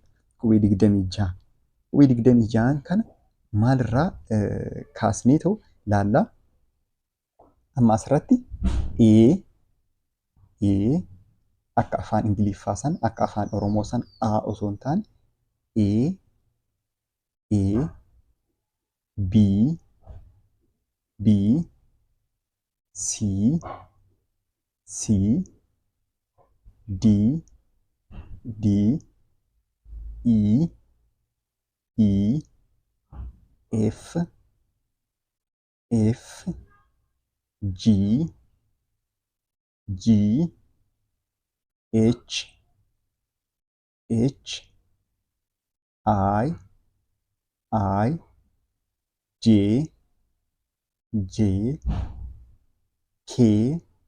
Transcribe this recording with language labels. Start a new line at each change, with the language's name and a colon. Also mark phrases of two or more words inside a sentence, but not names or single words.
Oromo: Qubee 26. Qubee 26 kana maalirraa kaasnee ta'u laallaa? Amma asirratti akka afaan Ingiliffaa san akka afaan Oromoo san A osoo hin taane B C D E F G H I J K